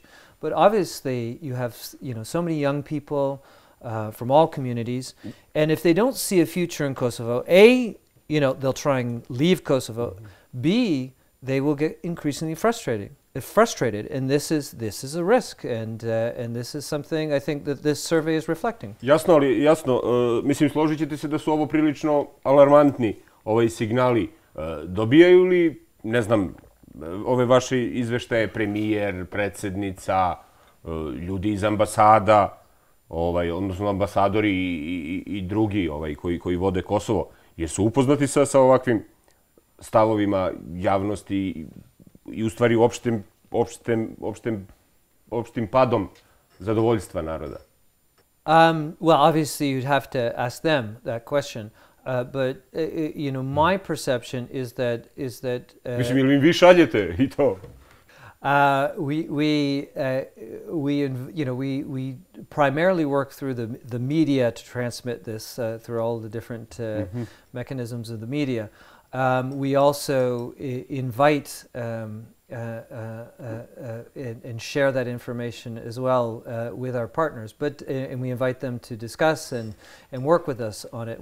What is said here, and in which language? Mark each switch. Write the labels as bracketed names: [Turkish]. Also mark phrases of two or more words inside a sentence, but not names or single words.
[English] But obviously, you have so many young people from all communities, and if they don't see a future in Kosovo, A, they'll try and leave Kosovo. B, they will get increasingly frustrated, and this is a risk, and this is something I think that this survey is reflecting. [Serbian] Jasno, mislim, složit ćete se da su ovo prilično alarmantni signali. Dobijaju li, ne znam, ove vaše izveštaje premijer, predsjednica, ljudi iz ambasada, odnosno ambasadori i drugi koji vode Kosovo, jesu upoznati sa ovakvim stavovima javnosti i u stvari opštim padom zadovoljstva naroda? [English] Well, obviously you'd have to ask them that question. But my perception is that [Serbian] mislim, ili vi šaljete i to? [English] We primarily work through the media to transmit this through all the different mechanisms of the media. We also invite and share that information as well with our partners, and we invite them to discuss and work with us on it.